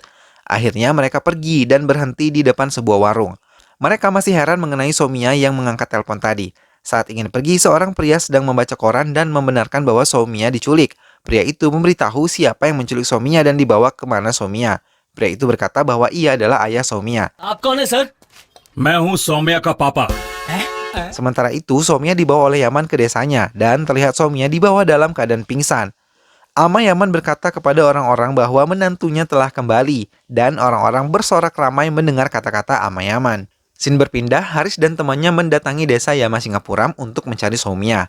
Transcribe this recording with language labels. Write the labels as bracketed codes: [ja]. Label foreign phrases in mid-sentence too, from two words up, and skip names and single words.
[id] Akhirnya mereka pergi dan berhenti di depan sebuah warung. Mereka masih heran mengenai Soumya yang mengangkat telepon tadi. Saat ingin pergi, seorang pria sedang membaca koran dan membenarkan bahwa Soumya diculik. Pria itu memberitahu siapa yang menculik Soumya dan dibawa kemana Soumya. Pria itu berkata bahwa ia adalah ayah Soumya. [hi] आप कौन है सर? मैं हूँ सौम्या का पापा। [id] Sementara itu, Soumya dibawa oleh Yaman ke desanya dan terlihat Soumya dibawa dalam keadaan pingsan. Ama Yaman berkata kepada orang-orang bahwa menantunya telah kembali dan orang-orang bersorak ramai mendengar kata-kata Ama Yaman. Scene berpindah, Haris dan temannya mendatangi desa Yama Singapuram untuk mencari Soumya.